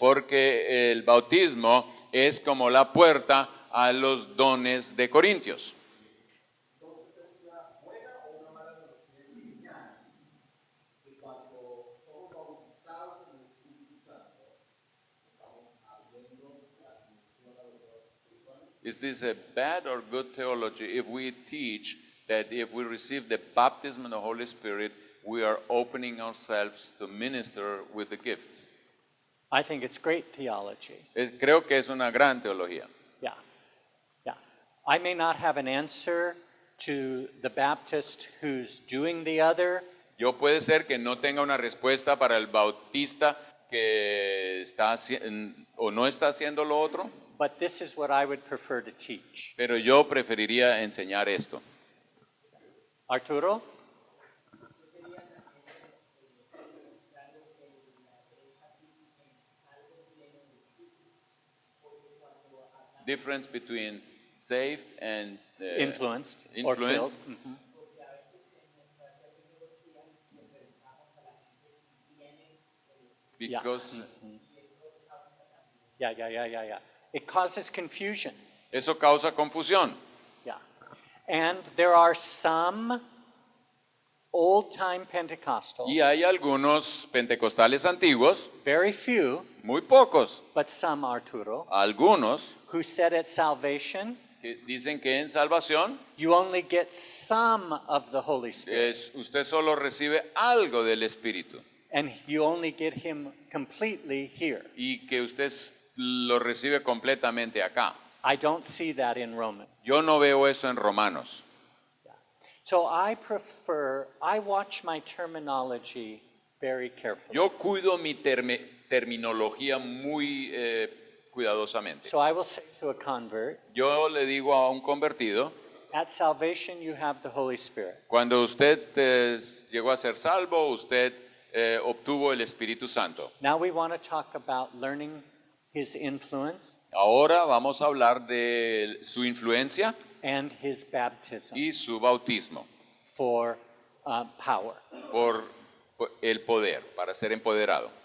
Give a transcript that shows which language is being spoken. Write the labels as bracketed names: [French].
[Spanish] Porque el bautismo es como la puerta a los dones de Corintios. [English] Is this a bad or good theology if we teach that if we receive the baptism of the Holy Spirit, we are opening ourselves to minister with the gifts? I think it's great theology. [Spanish] Creo que es una gran teología. [English] Yeah. Yeah. I may not have an answer to the Baptist who's doing the other, [Spanish] Yo puede ser que no tenga una respuesta para el bautista que está o no está haciendo lo otro, [English] but this is what I would prefer to teach. [Spanish] pero yo preferiría enseñar esto. Arturo? [English] Difference between saved and Influenced or filled. influenced. Mhm. Because Yeah. It causes confusion. [Spanish] eso causa confusión. [English] Yeah. And there are some old-time Pentecostals, [Spanish] Y hay algunos pentecostales antiguos, [English] very few, [Spanish] muy pocos, [English] but some, Arturo, [Spanish] algunos [English] who said at salvation, [Spanish] que dicen que en salvación [English] you only get some of the Holy Spirit. [Spanish] usted solo recibe algo del Espíritu. [English] And you only get him completely here. [Spanish] y que usted lo recibe completamente acá. [English] I don't see that in Romans. [Spanish] Yo no veo eso en Romanos. [English] So I watch my terminology very carefully. [Spanish] Yo cuido mi terminología muy cuidadosamente. [English] So I will say to a convert, [Spanish] Yo le digo a un convertido, [English] at salvation you have the Holy Spirit. [Spanish] cuando usted llegó a ser salvo, usted obtuvo el Espíritu Santo. [English] Now we want to talk about learning his influence [Spanish] Ahora vamos a hablar de su influencia [English] and his baptism [Spanish] y su bautismo [English] for power. [Spanish] por el poder, para ser empoderado.